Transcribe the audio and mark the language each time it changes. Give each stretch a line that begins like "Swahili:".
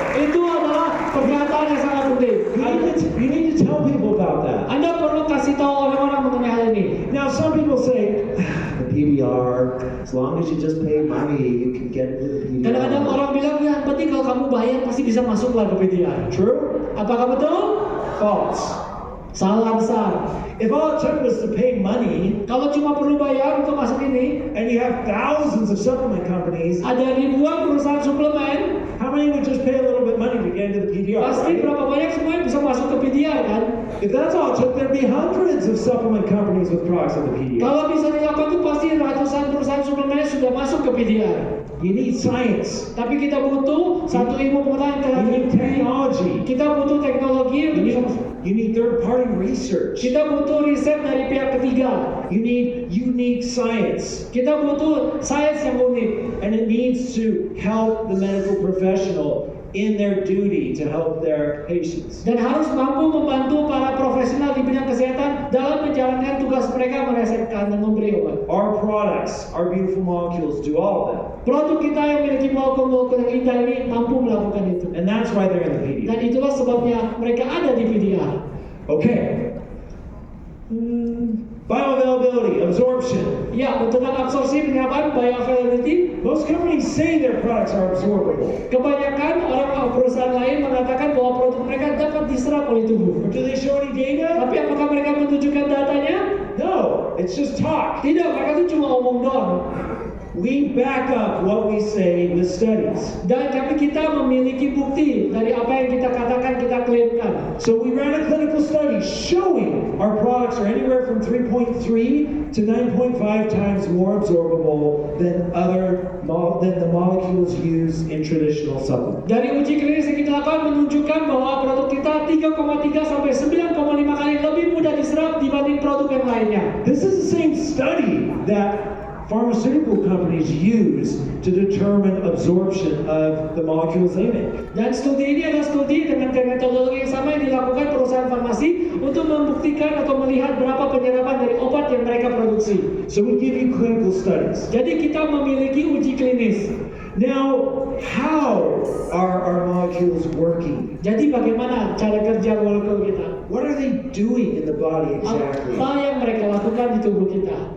Indonesian: Itu adalah pernyataan yang sangat penting.
English: You need to tell people about that.
Indonesian: Anda perlu kasih tahu orang-orang mengenai hal ini.
English: Now, some people say, the PDR, as long as you just pay money, you can get into the
Indonesian: Kadang-kadang
English: PDR.
Indonesian: orang bilang, ya yang penting kalau kamu bayar pasti bisa masuklah ke PDR.
English: True?
Indonesian: Apakah betul?
English: False.
Indonesian: Salah besar.
English: If all it took was to pay money,
Indonesian: Kalau cuma perlu bayar untuk masuk ini,
English: and you have thousands of supplement companies,
Indonesian: ada ribuan perusahaan suplemen,
English: how many would just pay a little bit money to get into the PDR?
Indonesian: pasti
English: right?
Indonesian: berapa banyak semua yang bisa masuk ke PDR kan?
English: If that's all it took, there'd be hundreds of supplement companies with products in the PDR.
Indonesian: Kalau bisa dilakukan itu pasti ratusan perusahaan suplemen yang sudah masuk ke PDR.
English: You need science.
Indonesian: Tapi kita butuh satu ilmu pengetahuan yang telah
English: You need technology.
Indonesian: Kita butuh teknologi
English: You
Indonesian: untuk bisa
English: need, you need third-party research.
Indonesian: Kita butuh riset dari pihak ketiga.
English: You need unique science.
Indonesian: Kita butuh sains yang unik.
English: And it needs to help the medical professional in their duty to help their patients.
Indonesian: Dan harus mampu membantu para profesional di bidang kesehatan dalam menjalankan tugas mereka meresepkan dan memberi obat.
English: Our products, our beautiful molecules, do all of that.
Indonesian: Produk kita yang memiliki molekul-molekul yang indah ini mampu melakukan itu.
English: And that's why they're in the
Indonesian: Dan itulah sebabnya mereka ada di PDR.
English: Okay. Bioavailability, absorption.
Indonesian: Ya, tentang absorpsi penyerapan bioavailability,
English: Most companies say their products are absorbable.
Indonesian: kebanyakan orang perusahaan lain mengatakan bahwa produk mereka dapat diserap oleh tubuh.
English: But do they show any data?
Indonesian: Tapi apakah mereka menunjukkan datanya?
English: No, it's just talk.
Indonesian: Tidak, mereka itu cuma omong doang.
English: We back up what we say with studies.
Indonesian: Dan tapi kita memiliki bukti dari apa yang kita katakan, kita klaimkan.
English: So we ran a clinical study showing our products are anywhere from 3.3 to 9.5 times more absorbable than than the molecules used in traditional supplements.
Indonesian: Dari uji klinis yang kita lakukan menunjukkan bahwa produk kita 3,3 sampai 9,5 kali lebih mudah diserap dibanding produk yang lainnya.
English: This is the same study that pharmaceutical companies use to determine absorption of the molecules they make.
Indonesian: Dan studi ini adalah studi dengan metodologi yang sama yang dilakukan perusahaan farmasi untuk membuktikan atau melihat berapa penyerapan dari obat yang mereka produksi.
English: So we give you clinical studies.
Indonesian: Jadi kita memiliki uji klinis.
English: Now, how are our molecules working?
Indonesian: Jadi bagaimana cara kerja molekul kita?
English: What are they doing in the body exactly?
Indonesian: Apa yang mereka lakukan di tubuh kita?